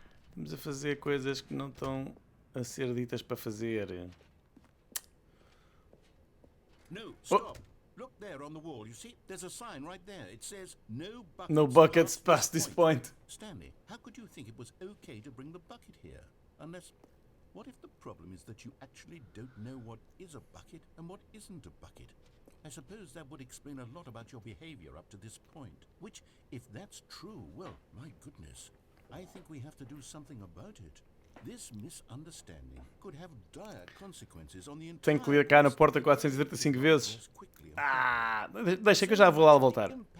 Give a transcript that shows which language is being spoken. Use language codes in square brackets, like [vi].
[pt] Estamos a fazer coisas que não estão a ser ditas para fazer. [en] No, stop. Look there on the wall. You see, there's a sign right there. It says, no buckets, No buckets past this point. Stanley, how could you think it was okay to bring the bucket here? Unless, what if the problem is that you actually don't know what is a bucket and what isn't a bucket? I suppose that would explain a lot about your behavior up to this point. Which, if that's true, well, my goodness, I think we have to do something about it. This misunderstanding could have dire consequences on the entire... [pt] Tenho que clicar na porta 435 vezes. Ah, deixa que eu já vou lá voltar.